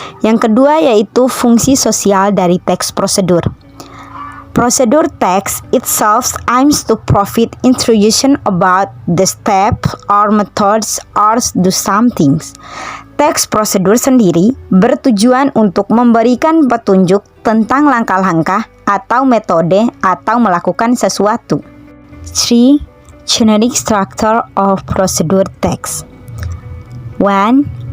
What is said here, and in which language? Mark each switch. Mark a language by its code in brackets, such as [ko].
[id] Yang kedua yaitu fungsi sosial dari teks prosedur. [en] Procedure text itself aims to provide introduction about the steps or methods or do something. [id] Teks prosedur sendiri bertujuan untuk memberikan petunjuk tentang langkah-langkah atau metode atau melakukan sesuatu. [en] 3. Generic structure of procedure text. 1.